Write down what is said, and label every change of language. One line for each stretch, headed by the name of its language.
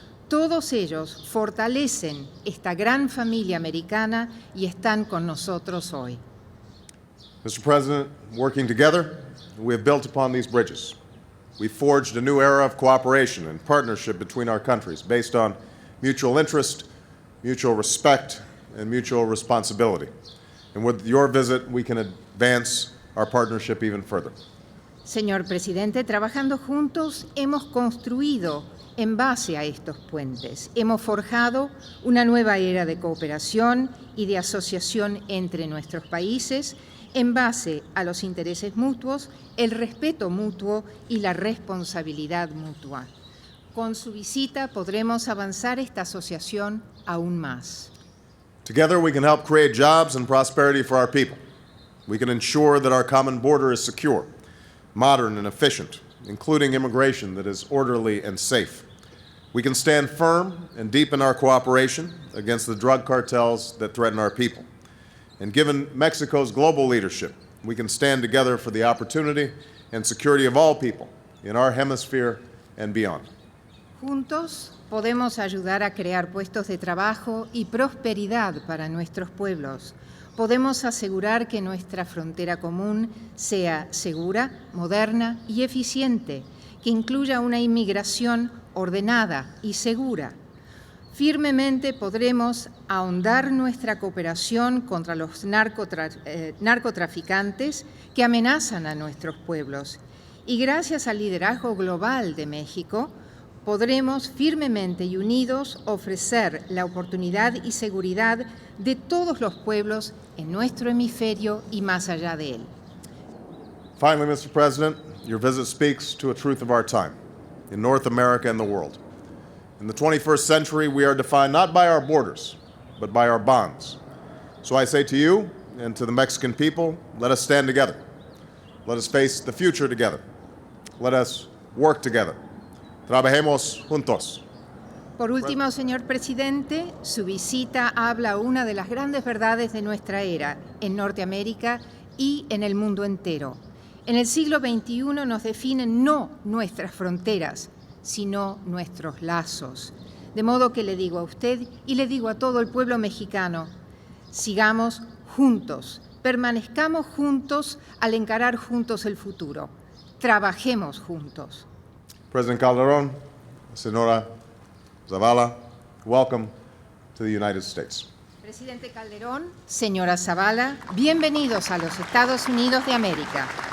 Spanish: Todos ellos fortalecen esta gran familia americana y están con nosotros hoy.
English: Mr. President, working together, we have built upon these bridges. We forged a new era of cooperation and partnership between our countries based on mutual interest, mutual respect, and mutual responsibility. And with your visit, we can advance our partnership even further.
Spanish: Señor presidente, trabajando juntos hemos construido en base a estos puentes. Hemos forjado una nueva era de cooperación y de asociación entre nuestros países en base a los intereses mutuos, el respeto mutuo y la responsabilidad mutua. Con su visita podremos avanzar esta asociación aún más.
English: Together, we can help create jobs and prosperity for our people. We can ensure that our common border is secure, modern and efficient, including immigration that is orderly and safe. We can stand firm and deepen our cooperation against the drug cartels that threaten our people. And given Mexico's global leadership, we can stand together for the opportunity and security of all people in our hemisphere and beyond.
Spanish: Juntos podemos ayudar a crear puestos de trabajo y prosperidad para nuestros pueblos. Podemos asegurar que nuestra frontera común sea segura, moderna y eficiente, que incluya una inmigración ordenada y segura. Firmemente podremos ahondar nuestra cooperación contra los narcotraficantes que amenazan a nuestros pueblos. Y gracias al liderazgo global de México, podremos firmemente y unidos ofrecer la oportunidad y seguridad de todos los pueblos en nuestro hemisferio y más allá de él.
English: Finally, Mr. President, your visit speaks to a truth of our time in North America and the world. In the 21st century, we are defined not by our borders, but by our bonds. So I say to you and to the Mexican people, let us stand together. Let us face the future together. Let us work together.
Spanish: Trabajemos juntos. Por último, señor presidente, su visita habla una de las grandes verdades de nuestra era en Norteamérica y en el mundo entero. En el siglo XXI nos definen no nuestras fronteras, sino nuestros lazos. De modo que le digo a usted y le digo a todo el pueblo mexicano, sigamos juntos, permanezcamos juntos al encarar juntos el futuro. Trabajemos juntos.
English: President Calderón, Senora Zavala, welcome to the United States.
Spanish: Presidente Calderón, señora Zavala, bienvenidos a los Estados Unidos de América.